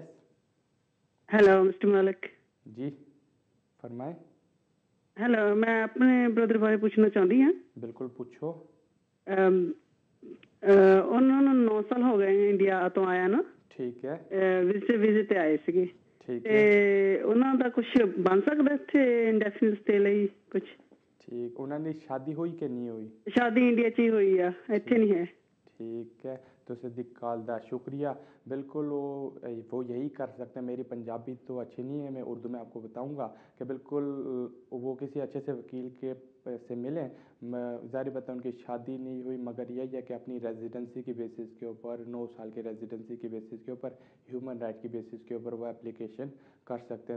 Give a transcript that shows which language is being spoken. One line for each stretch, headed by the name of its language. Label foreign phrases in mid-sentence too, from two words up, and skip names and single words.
Urdu: ہیلو مسٹر مالک۔ جی فرمائیں۔ ہیلو، میں اپنے بردر بارے پوچھنا چاہتی ہوں۔ بالکل پوچھو۔
Punjabi: انہوں نے 9 سال ہو گئے ہیں انڈیا تو آیا نا۔
Urdu: ٹھیک ہے۔
Punjabi: ویزے تے آئے ਸੀਗੇ ਤੇ ਉਹਨਾਂ ਦਾ ਕੁਝ ਬਣ ਸਕਦਾ ਇੱਥੇ
English: indefinite stay
Punjabi: ਲਈ ਕੁਝ?
Urdu: ٹھیک، انہوں نے شادی ہوئی کہ نہیں ہوئی؟
Punjabi: شادی انڈیا ਚ ਹੀ ਹੋਈ ਆ، ਇੱਥੇ ਨਹੀਂ ہے۔
Urdu: ٹھیک ہے، تو صدیق
Punjabi: کال دا شکریہ۔
Urdu: بالکل وہ یہی کر سکتے ہیں۔ میری پنجابی تو اچھی نہیں ہے، میں اردو میں آپ کو بتاؤں گا کہ بالکل وہ کسی اچھے سے وکیل کے سے ملیں۔ ظاہر بات ہے ان کی شادی نہیں ہوئی، مگر یہی ہے کہ اپنی ریزیڈنسی کی بیسس کے اوپر 9 سال کی ریزیڈنسی کی بیسس کے اوپر
English: human right
Urdu: کی بیسس کے اوپر وہ اپلیکیشن کر سکتے ہیں۔